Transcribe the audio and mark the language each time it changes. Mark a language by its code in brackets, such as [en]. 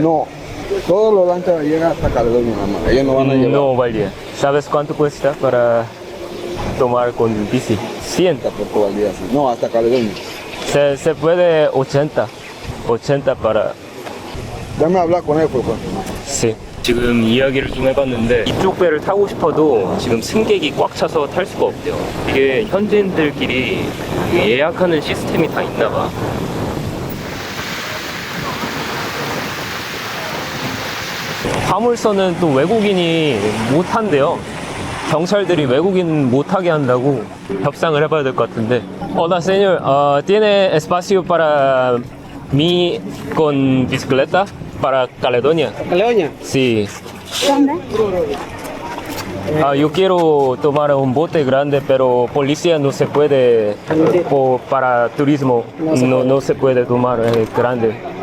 [es] No, todos los lanchas llegan hasta Caledonia nada más. Ellos no van a llevar. No Ovaldia. ¿Sabes cuánto cuesta para tomar con bici? 100. Hasta Puerto Valdivia, sí. No, hasta Caledonia. Se puede 80. 80 para... Déjame hablar con él, por favor. Sí. [ko] 지금 이야기를 좀 해봤는데, 이쪽 배를 타고 싶어도 지금 승객이 꽉 차서 탈 수가 없대요. 이게 현지인들끼리 예약하는 시스템이 다 있나봐. 화물선은 또 외국인이 못 탄대요. 경찰들이 외국인 못 타게 한다고 협상을 해봐야 될 것 같은데. [es] Hola señor, ¿tiene espacio para mí con bicicleta para Caledonia? Caledonia. Sí. Yo quiero tomar un bote grande, pero policía no se puede, para turismo no se puede tomar grande.